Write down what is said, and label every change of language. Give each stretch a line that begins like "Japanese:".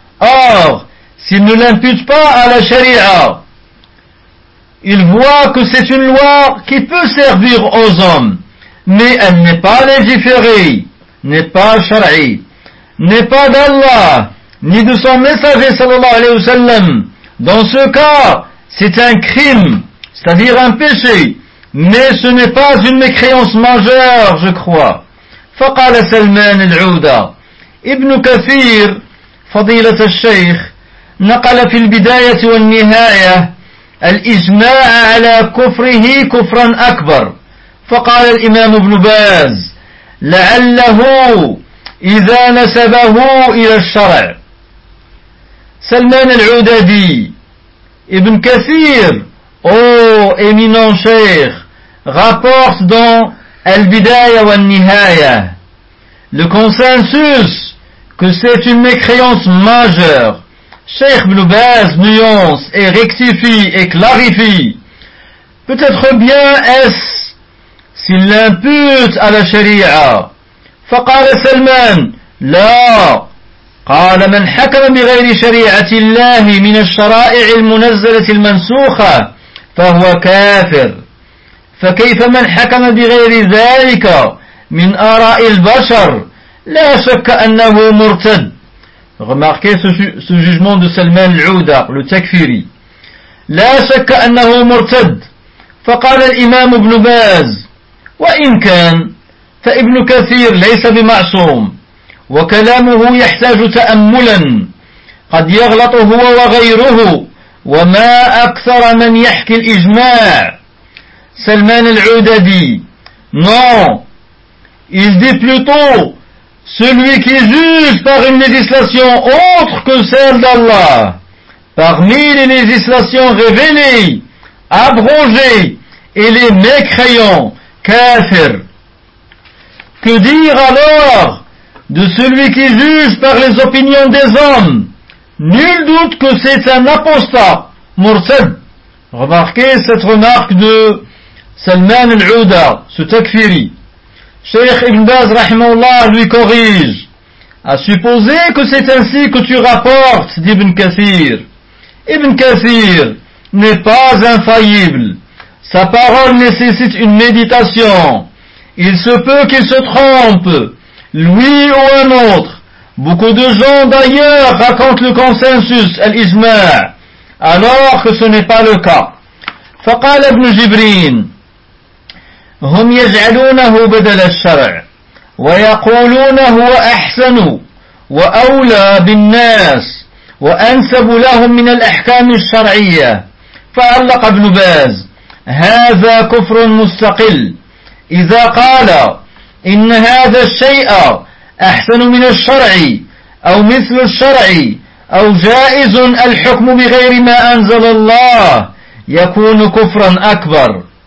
French: Or, s'il ne l'impute pas à la charia, il voit que c'est une loi qui peut servir aux hommes, mais elle n'est pas légiférée, n'est pas shar'i, n'est pas d'Allah, ni de son messager
Arabic: sallallahu alayhi wa sallam.
French: Dans ce cas, c'est un crime, c'est-à-dire un péché, mais ce n'est pas une mécréance majeure, je crois.
Arabic: فقال سلمان العودة ابن كثير فضيلة الشيخ نقل في البداية والنهاية الإجماع على كفره كفرا أكبر. فقال الإمام ابن باز لعله إذا نسبه إلى الشرع. سلمان العدادي ابن كثير إمينان شيخ
French: rapporte dans Al-Bidaya wa Al-Nihaya le consensus que c'est une mécréance majeure. Cheikh Ibn Baz nuance et rectifie et clarifie. Peut-être bien est-ce s'il l'impute à la sharia.
Arabic: فقال سلمان لا قال من حكم بغير شريعة الله من الشرائع المنزلة المنسوخة فهو كافر فكيف من حكم بغير ذلك من آراء البشر لا شك أنه مرتد.
French: Remarquez ce jugement de Salman al-Ouda, le takfiri.
Arabic: لا شك أنه مرتد. فقال الإمام ابن باز وإن كان فابن كثير ليس بمعصوم وكلامه يحتاج تأملا قد يغلط هو وغيره وما أكثر من يحكي الإجماع.
French: سلمان العودة دي non, il dit plutôt celui qui juge par une législation autre que celle d'Allah parmi les législations révélées abrogées et les mécréants kafir. Que dire alors de celui qui juge par les opinions des hommes? Nul doute que c'est un apostat, murtad. Remarquez cette remarque de Salman al-Ouda, ce takfiri. Cheikh Ibn Baz, rahimahullah, lui corrige. À supposer que c'est ainsi que tu rapportes, dit Ibn Kathir. Ibn Kathir n'est pas infaillible. Sa parole nécessite une méditation. Il se peut qu'il se trompe, lui ou un autre. Beaucoup de gens d'ailleurs racontent le consensus, al-Ijma', alors que ce n'est pas le cas.
Arabic: فقال ابن جبرين هم يجعلونه بدل الشرع ويقولون هو أحسن وأولى بالناس وأنسب لهم من الأحكام الشرعية. فعلق ابن باز هذا كفر مستقل إذا قال إن هذا الشيء أحسن من الشرع أو مثل الشرع أو جائز الحكم بغير ما أنزل الله يكون كفرا أكبر.